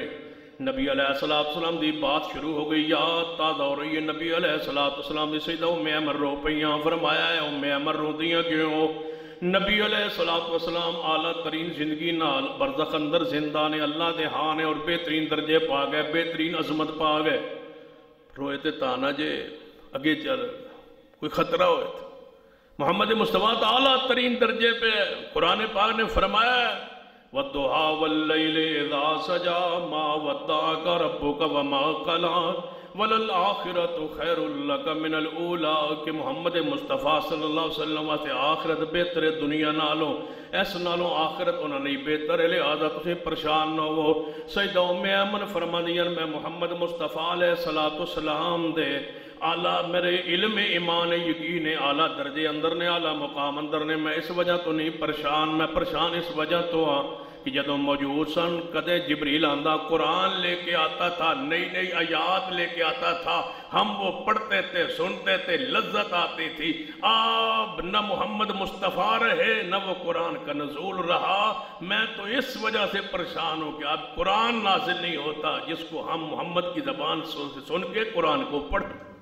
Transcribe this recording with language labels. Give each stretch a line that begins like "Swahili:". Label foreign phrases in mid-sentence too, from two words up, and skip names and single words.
Punjabi: نبی
Arabic: علیہ السلام
Punjabi: دی بات شروع ہو گئی، یاد تازہ ہو رہی ہے۔ نبی
Arabic: علیہ السلام
Punjabi: دی سیدہ ام ایمن رو پئیاں، فرمایا ہے ام ایمن رو دیاں کیوں؟ نبی
Arabic: علیہ السلام
Punjabi: اعلیٰ ترین زندگی نال برزخ اندر زندہ نے، اللہ دے ہاں نے اور بہترین درجے پا گئے، بہترین عظمت پا گئے۔ روئے تے تانا جے اگے چل کوئی خطرہ ہوئے تھے، محمد مصطفیٰ اعلیٰ ترین درجے پہ ہے۔ قرآن پاک نے فرمایا
Arabic: وَالضُّحَىٰ وَاللَّيْلِ إِذَا سَجَىٰ مَا وَدَّعَكَ رَبُّكَ وَمَا قَلَىٰ وَلَلْآخِرَةُ خَيْرٌ لَكَ مِنَ الْأُولَىٰ
Punjabi: کہ محمد مصطفیٰ
Arabic: صلی اللہ علیہ وسلم
Punjabi: واسطے آخرت بہتر ہے دنیا نالوں، ایس نالوں آخرت انہوں نے بہتر ہے، لہذا تسیں پریشان نہ ہو۔ سیدہ ام ایمن فرماندیاں میں محمد مصطفیٰ
Arabic: علیہ السلام
Punjabi: دے اعلیٰ میرے علم ایمان یقین اعلیٰ درجے اندر نے، اعلیٰ مقام اندر نے، میں اس وجہ تو نہیں پریشان، میں پریشان اس وجہ تو ہاں کہ جدوں موجود سن کدے جبریل آندا قرآن
Urdu: لے کے آتا تھا، نئی نئی آیات لے کے آتا تھا، ہم وہ پڑھتے تھے، سنتے تھے، لذت آتی تھی۔ اب نہ محمد مصطفیٰ رہے نہ وہ قرآن کا نزول رہا، میں تو اس وجہ سے پریشان ہوں کہ اب قرآن نازل نہیں ہوتا جس کو ہم محمد کی زبان سے سن کے قرآن کو پڑھتے۔